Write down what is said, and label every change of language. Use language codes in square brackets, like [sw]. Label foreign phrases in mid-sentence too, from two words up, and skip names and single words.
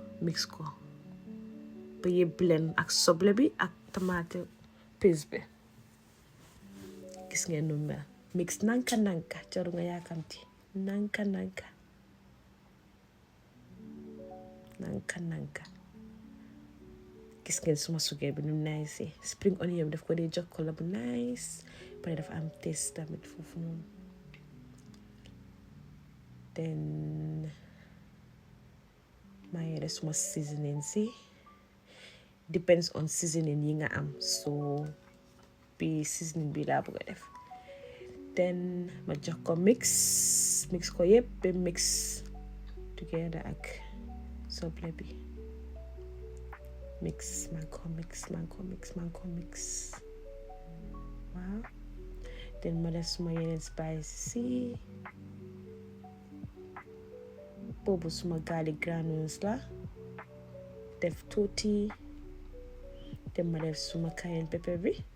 [wo] ba yëpp blend ak soble bi ak [fr] tomate paste [wo] bi gis ngeen nu mel mix nanka jaru nga yaakamti nanka gis ngeen suma sugeer bi nu [en] nice spring onion [wo] daf ko dee jox ko la bu nice pare dafa am taste tamit foofu noonu then maa ngi def suma seasoning si [en] depends on seasoning [wo] yi nga am so bi seasoning bi laa bëgg a def then ma jox ko mix ko yëpp ba [en] mix together [wo] ak soble bi man ko mix waaw then ma def suma yeneen spice si boobu suma [en] garlic granules [wo] la def tuuti then ma def suma [en] cayenne pepper [wo] bi